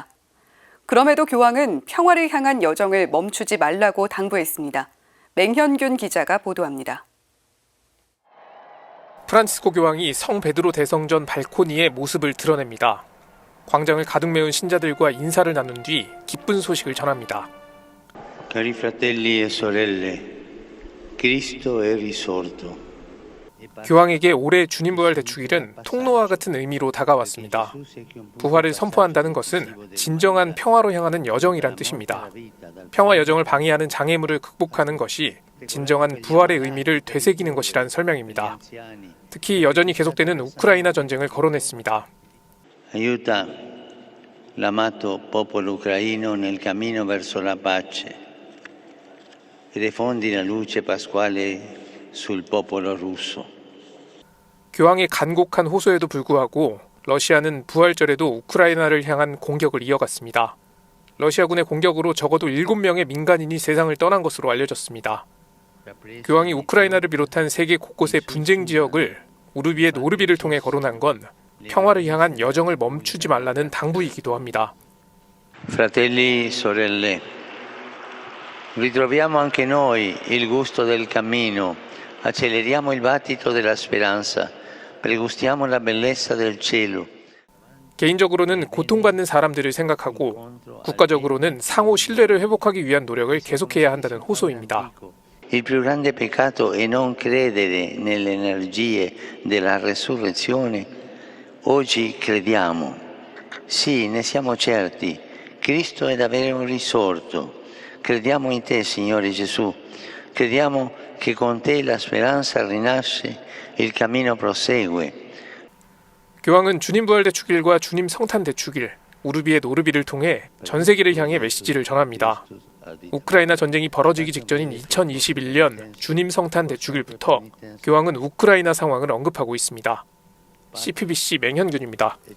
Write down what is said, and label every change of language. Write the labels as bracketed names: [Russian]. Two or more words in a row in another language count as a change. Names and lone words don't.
[Korean] 그럼에도 교황은 평화를 향한 여정을 멈추지 말라고 당부했습니다. 맹현균 기자가 보도합니다. 프란치스코 교황이 성 베드로 대성전 발코니에 모습을 드러냅니다. 광장을 가득 메운 신자들과 인사를 나눈 뒤 기쁜 소식을 전합니다. [Italian] Cari fratelli e sorelle, Cristo è risorto. [Korean] 교황에게 올해 주님부활 대축일은 통로와 같은 의미로 다가왔습니다. 부활을 선포한다는 것은 진정한 평화로 향하는 여정이란 뜻입니다. 평화 여정을 방해하는 장애물을 극복하는 것이 진정한 부활의 의미를 되새기는 것이란 설명입니다. 특히 여전히 계속되는 우크라이나 전쟁을 거론했습니다. [Italian] Aiuta l'amato popolo ucraino nel cammino verso la pace e diffondi la luce pasquale sul popolo russo. [Korean] 교황의 간곡한 호소에도 불구하고 러시아는 부활절에도 우크라이나를 향한 공격을 이어갔습니다. 러시아군의 공격으로 적어도 7명의 민간인이 세상을 떠난 것으로 알려졌습니다. 교황이 우크라이나를 비롯한 세계 곳곳의 분쟁 지역을 우르비 엣 오르비를 통해 거론한 건 평화를 향한 여정을 멈추지 말라는 당부이기도 합니다. [Italian] Fratelli e sorelle, ritroviamo anche noi il gusto del cammino, acceleriamo il battito della speranza, pregustiamo la bellezza del cielo. [Korean] 개인적으로는 고통받는 사람들을 생각하고 국가적으로는 상호 신뢰를 회복하기 위한 노력을 계속해야 한다는 호소입니다. [Italian] Il più grande peccato è non credere nelle energie della resurrezione. Oggi crediamo, sì, ne siamo certi, Cristo è davvero risorto. Crediamo in te, Signore Gesù. Crediamo che con te la speranza rinasce, il cammino prosegue. [Korean] 교황은 주님부활 대축일과 주님 성탄 대축일, 우르비 엣 오르비를 통해 전 세계를 향해 메시지를 전합니다. 우크라이나 전쟁이 벌어지기 직전인 2021년 주님 성탄 대축일부터 교황은 우크라이나 상황을 언급하고 있습니다. CPBC 맹현균입니다.